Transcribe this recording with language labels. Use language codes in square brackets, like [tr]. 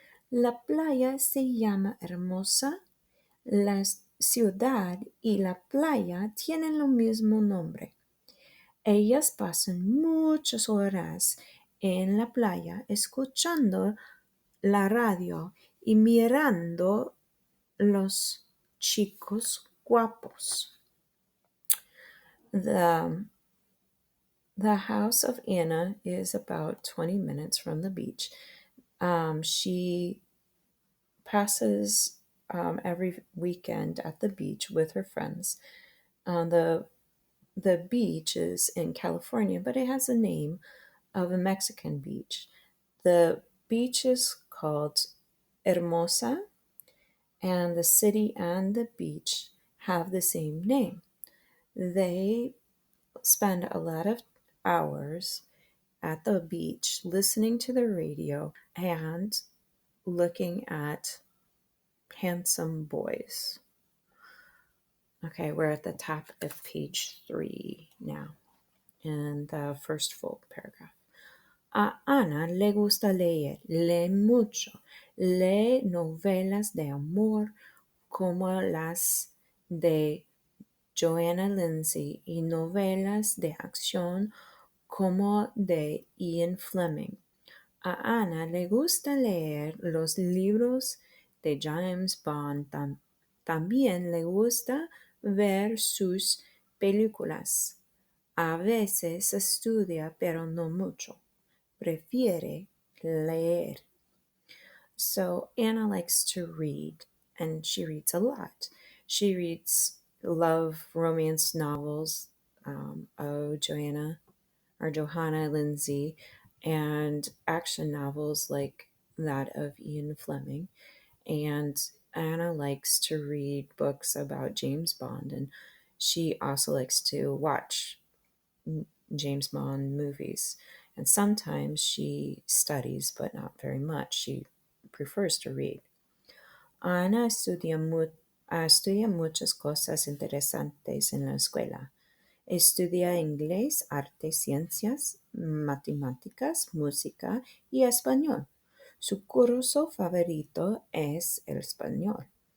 [es] La playa se llama Hermosa. La ciudad y la playa tienen el mismo nombre. Ellas pasan muchas horas en la playa escuchando la radio y mirando los chicos guapos. [en] The house of Anna is about 20 minutes from the beach. She passes every weekend at the beach with her friends. The beach is in California, but it has a name of a Mexican beach. The beach is called Hermosa, and the city and the beach have the same name. They spend a lot of hours at the beach listening to the radio and looking at handsome boys. Okay, we're at the top of page 3 now, in the first full paragraph. [es] A Ana le gusta leer, lee mucho, lee novelas de amor como las de Joanna Lindsay y novelas de acción como de Ian Fleming. A Ana le gusta leer los libros de James Bond. También le gusta ver sus películas. A veces estudia, pero no mucho. Prefiere leer. [en] So Anna likes to read, and she reads a lot. She reads love romance novels of Johanna Lindsay, and action novels like that of Ian Fleming. And Anna likes to read books about James Bond, and she also likes to watch James Bond movies. and sometimes she studies, but not very much. She prefers to read. [es] Ana estudia muchas cosas interesantes en la escuela. Estudia inglés, arte, ciencias, matemáticas, música y español. Su curso favorito es el español.